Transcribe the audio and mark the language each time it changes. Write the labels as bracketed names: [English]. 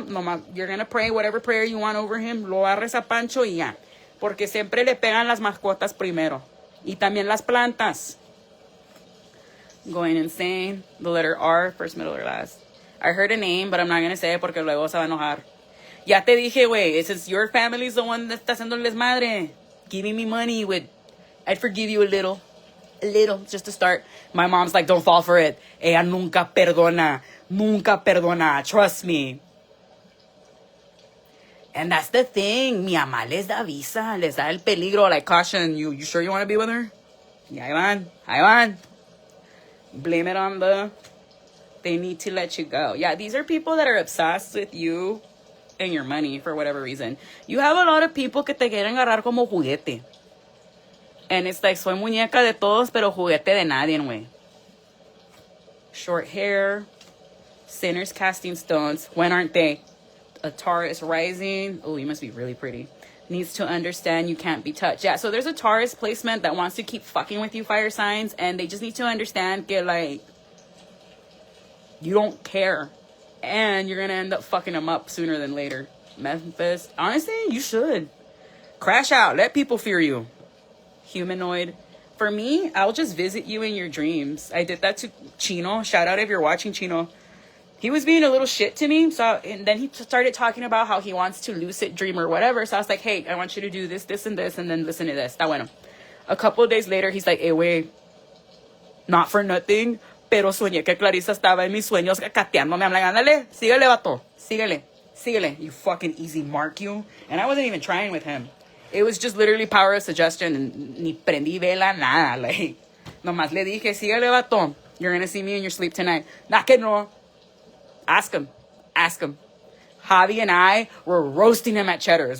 [English] Nomás, you're going to pray whatever prayer you want over him. [Spanish] Lo barres a Pancho y ya. Porque siempre le pegan las mascotas primero. Y también las plantas. [English] Going insane. The letter R, first, middle, or last. I heard a name, but I'm not going to say it [Spanish] porque luego se va a enojar. Ya te dije, güey. [English] Since your family's the one that [Spanish] está haciendo el desmadre. [English] Giving me money would... I'd forgive you a little, just to start. My mom's like, don't fall for it. [Spanish] Ella nunca perdona. [English] Trust me. And that's the thing. [Spanish] Mi mamá les da visa, les da el peligro, [English] like caution. You sure you want to be with her? [Spanish] Y ahí van. [English] Blame it on they need to let you go. Yeah, these are people that are obsessed with you and your money for whatever reason. You have a lot of people [Spanish] que te quieren agarrar como juguete. [English] And it's like, [Spanish] soy muñeca de todos, pero juguete de nadie, güey. [English] Short hair. Sinners casting stones. When aren't they? A Taurus rising. Oh, you must be really pretty. Needs to understand you can't be touched. Yeah, so there's a Taurus placement that wants to keep fucking with you, fire signs. And they just need to understand that, like, you don't care. And you're going to end up fucking them up sooner than later. Memphis. Honestly, you should. Crash out. Let people fear you. Humanoid. For me, I'll just visit you in your dreams. I did that to Chino. Shout out if you're watching, Chino. He was being a little shit to me. And then he started talking about how he wants to lucid dream or whatever. So I was like, hey, I want you to do this, this, and this, and then listen to this. [Spanish] Está bueno. [English] A couple of days later, he's like, hey, wait. Not for nothing, [Spanish] pero soñé que Clarissa estaba en mis sueños cateándome. [English] I'm like, [Spanish] ándale, síguele, vato. Síguele. [English] You fucking easy mark, you. And I wasn't even trying with him. It was just literally power of suggestion. [Spanish] And ni prendí vela, nada. Like, nomás le dije, síguele, vato. [English] You're going to see me in your sleep tonight. Nah, [Spanish] que no. [English] Ask him. Javi and I were roasting him at Cheddar's.